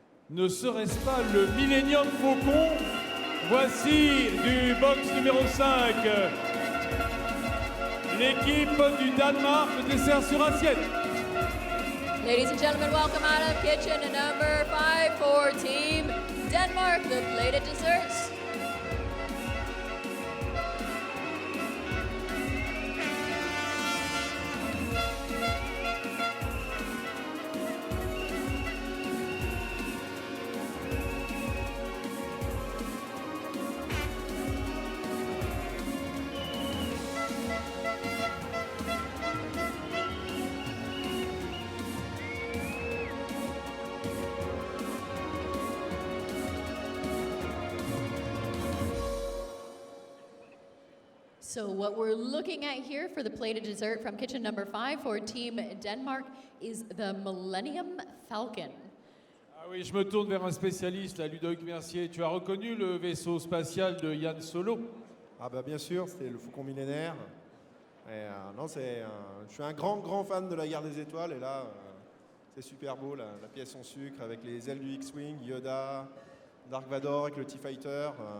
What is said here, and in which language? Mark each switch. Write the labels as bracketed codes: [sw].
[fr] Ne serait-ce pas le Millennium Faucon? Voici du box numéro 5. L'équipe du Danemark, le dessert sur assiette. [en] Ladies and gentlemen, welcome out of kitchen number 5 for Team Denmark, the plated desserts. So what we're looking at here for the plated dessert from kitchen number 5 for Team Denmark is the Millennium Falcon. [fr] Ah oui, je me tourne vers un spécialiste, là, Ludovic Mercier. Tu as reconnu le vaisseau spatial de Yann Solo? Ah bah bien sûr, c'était le Faucon millénaire. Et, non, je suis un grand fan de la Guerre des Étoiles et là, c'est super beau, la pièce en sucre avec les ailes du X-Wing, Yoda, Dark Vador avec le T-Fighter.